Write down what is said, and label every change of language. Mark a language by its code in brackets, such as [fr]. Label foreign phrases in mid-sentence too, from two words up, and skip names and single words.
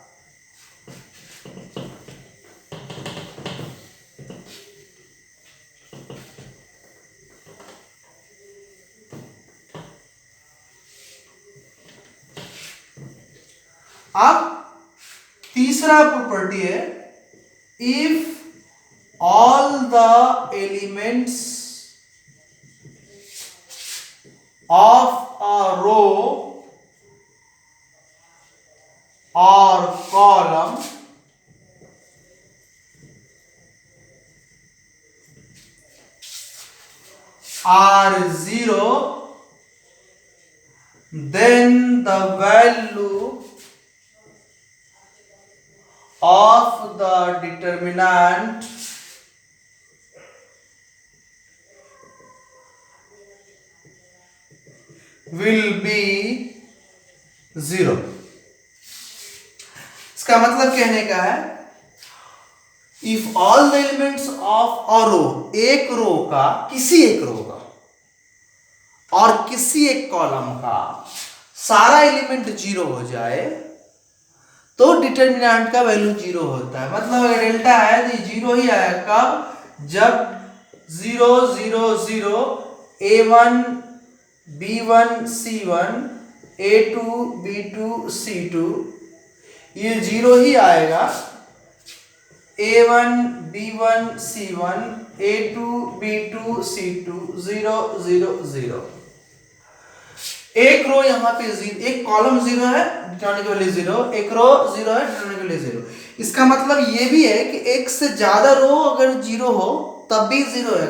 [hi] अब तीसरा प्रॉपर्टी है, [en] if all the elements of a row और कॉलम are 0, then the value of the determinant will be 0। [hi] इसका मतलब कहने का है, [en] if all the elements of a row, [hi] एक रो का, किसी एक रो का और किसी एक कॉलम का सारा एलिमेंट 0 हो जाए तो डिटर्मिनेंट का वैल्यू 0 होता है। मतलब अगर डेल्टा है तो 0 ही आएगा। कब? जब 0 0 0 a1 b1 c1 a2 b2 c2, ये 0 ही आएगा। a1 b1 c1 a2 b2 c2 0 0 0। एक रो यहाँ पे 0, एक कॉलम 0 है, डिटरमिनेंट की वैल्यू 0, एक रो 0 है, डिटरमिनेंट की वैल्यू 0। इसका मतलब ये भी है कि एक से ज्यादा रो अगर 0 हो तब भी 0 होगा।